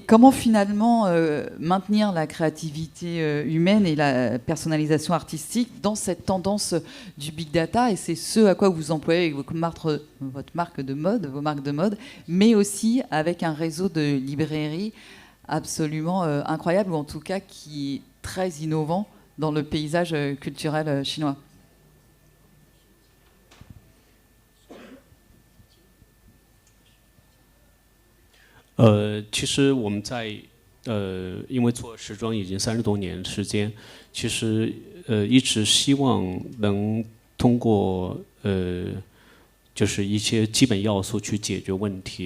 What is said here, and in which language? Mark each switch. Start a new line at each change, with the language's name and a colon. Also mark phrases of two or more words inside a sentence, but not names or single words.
French: comment finalement maintenir la créativité humaine et la personnalisation artistique dans cette tendance du
English: big data,
French: et c'est ce à quoi vous employez avec votre marque de mode, vos marques de mode, mais aussi avec un réseau de librairies absolument incroyable, ou en tout cas qui est très innovant dans le paysage culturel chinois.
Chinese: 其实我们在因为做时装已经30多年时间，其实一直希望能通过就是一些基本要素去解决问题。